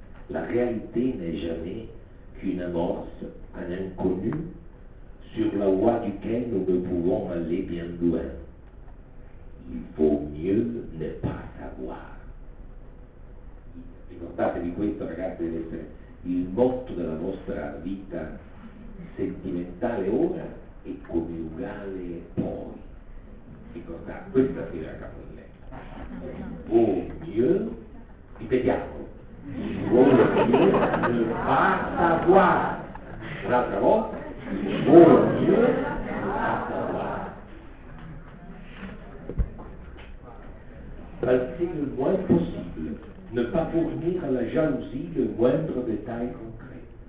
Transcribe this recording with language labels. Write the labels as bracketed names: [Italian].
[French] La réalité n'est jamais qu'une amorce, un inconnu, sur la voie duquel nous ne pouvons aller bien loin. Il vaut mieux ne pas savoir. [Italian] Ricordatevi questo, ragazzi, deve essere il motto della vostra vita sentimentale ora e coniugale poi. Ricordate, questa è la capolletta. [French] Vaut mieux, [Italian] ripetiamo, [French] vaut mieux ne pas savoir. [Italian] Un'altra volta, [French] vaut mieux ne pas savoir. Balzi le moins possible. Ne pas fournir à la jalousie le moindre détail concret.